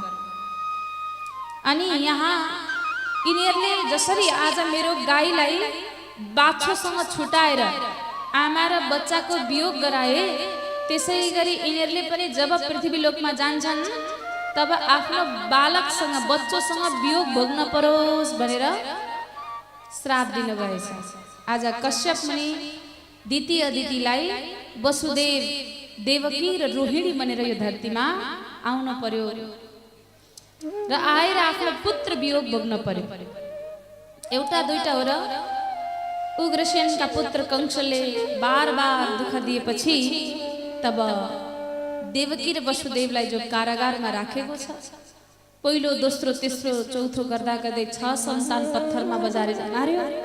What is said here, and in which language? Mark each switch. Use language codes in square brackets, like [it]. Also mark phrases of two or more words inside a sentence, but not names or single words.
[ne] अनि यहाँ यिनीहरूले जसरी आज मेरो गाईलाई बाछोसँग छुटाएर आमा र बच्चाको वियोग गराए, त्यसै गरी यिनीहरूले पनि जब पृथ्वी लोकमा जान्छन् तब आफ्नो बालकसँग बच्चोसँग वियोग भोग्न परोस् भनेर श्राप दिनुभएछ। आज कश्यप मुनि दिति अदितिलाई वसुदेव, देवकी र रोहिणी बनेर यो धरतीमा आउन पर्यो र आएर आफ्नो पुत्र वियोग भोग्न पर्यो। एउटा दुईटा हो र उग्रसेनका पुत्र कंसले बार दुःख दिएपछि तब देवकी र वसुदेवलाई जो कारागारमा राखेको छ, पहिलो दोस्रो तेस्रो चौथो गर्दा गर्दै 6 सन्तान पत्थरमा बजारेर मार्यो।